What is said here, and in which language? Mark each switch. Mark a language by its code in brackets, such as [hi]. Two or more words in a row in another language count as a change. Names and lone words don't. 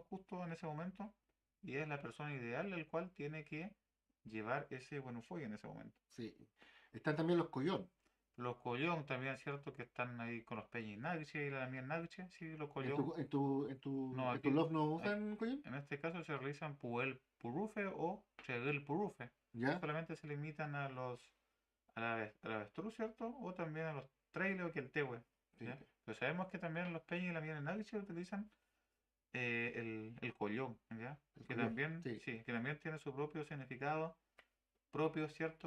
[es] Justo en ese momento y es la persona ideal el cual tiene que llevar ese buen fuego en ese momento. sí. Están también los collón. Los collón también, ¿cierto? Que están ahí con los peñas nagche y la mía nagche, sí, los ¿En collón. tu, en tu, en tu, No, en tu aquí, loft no aquí- usan collón? en este caso se realizan [arn] puel purufe [es] o [arn] cheguel purufe. [es] ¿Ya? Solamente se limitan al avestruz, ¿cierto? O también a los trailers o que el tehue, Sí, ¿ya? Pero sabemos que también los peñas y la mía nagche utilizan el collón, ¿ya? el Que collón. también, Sí, sí, que también tiene su propio significado, propio, ¿cierto?